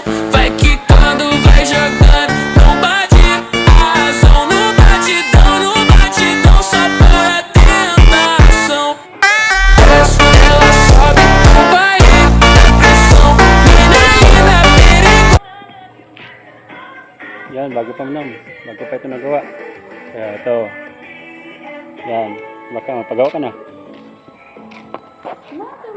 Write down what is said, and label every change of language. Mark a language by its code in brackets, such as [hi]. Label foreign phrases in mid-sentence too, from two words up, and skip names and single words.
[pt] Vai quicando, vai jogando, não bate a razão. No batidão, só para tentação. Desce, ela sobe no baile, pressão. Mina linda, perigosa. [tl] Yan, bago pa naman. Bago pa ito nagawa. Kaya ito. Yan. Baka mapagawa ka na.